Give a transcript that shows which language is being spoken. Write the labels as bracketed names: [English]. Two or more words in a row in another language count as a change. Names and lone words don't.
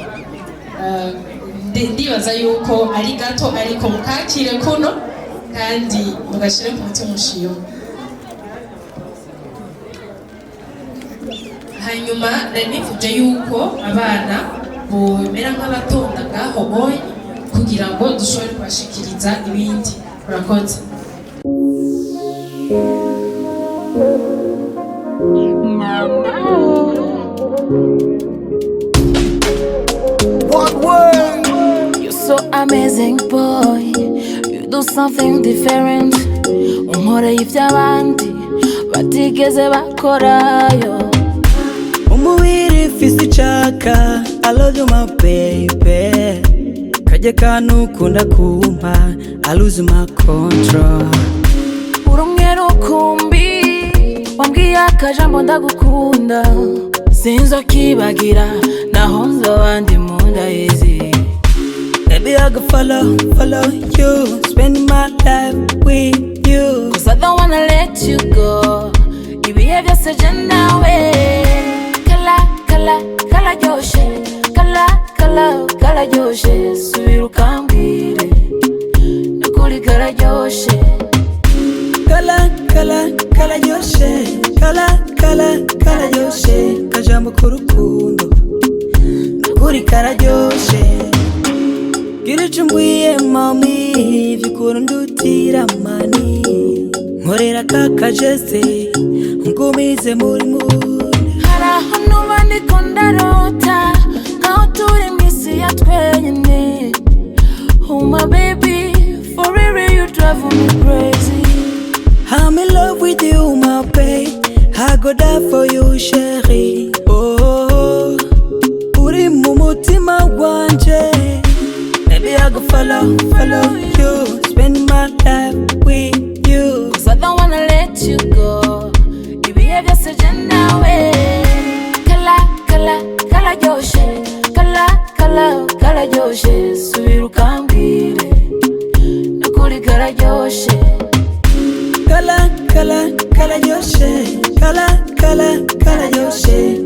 [Rundi] ndibaza yuko ari gato ariko mukakire kuno kandi mugashire ku mutima ushiyo hanyuma nifuje yuko abana bomera nk'abatonda ngaho boye kugira ngo dushobore kubashikiriza ibindi murakoze [English] You're so amazing, boy. You do something different. [Rundi] Unkora ivy'abandi batigeze bakorayo. Umubiri ufise icaka, [English] I love you my baby. [Rundi] Kajya kantu ukunda kumpa, [English] I lose my control. [Rundi] Urumwe rukumbi, wambwiye akajambo ndagukunda. Sinzokibagira, naho nzoba ndi mu nda y'izi. [English] Baby, I could follow you, spend my life with you. Cause I don't wanna let you go. [Rundi] Ibihe byose je nawe. Kala joshe, kala joshe. Subira ukambwire, nukuri kala joshe. Kala joshe, kala joshe. Kajambo k'urukundo, nukuri kala joshe. Gira ico umbwiye mami, vy'ukuri undutira mani. Nkorera kakajeze, ngumize muri mune. Haraho nuba ndiko ndarota, nkaho turi mw'isi ya twenyene. [English] Oh my baby, for real you drive me crazy. I'm in love with you, my babe. I go die for you, [Rundi] chérie. Oh, uri mu mutima wanje. [English] Baby, I go follow you, spend my life with you. Cause I don't wanna let you go. [Rundi] Ibihe byose je nawe. Kala joshe, kala joshe. Subira ukambwire, nukuri kala joshe. Kala joshe, kala joshe.